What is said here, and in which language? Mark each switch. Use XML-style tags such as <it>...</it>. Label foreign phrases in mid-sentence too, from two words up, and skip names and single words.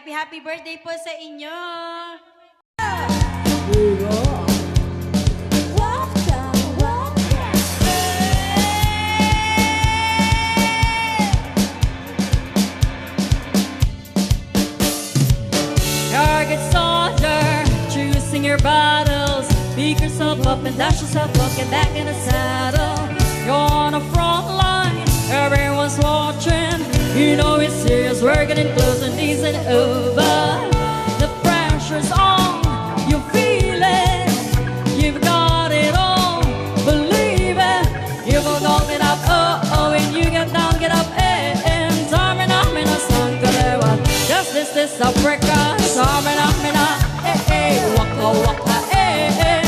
<tl>Happy birthday po sa inyo.</tl> <en>Target soldier, choosing your battles. Pick yourself up and dash yourself up, get back in the saddle. You're on the front line, everyone's watching. You know it's serious, we're getting close and this ain't over. The pressure's on, you feel it. You've got it all, believe it. You will not get up, oh, oh, when you get down, get up, eh, eh. Samina, mina, sangalewa. Just this is Africa. Samina, mina, eh, eh. Waka, waka, eh, eh.</en>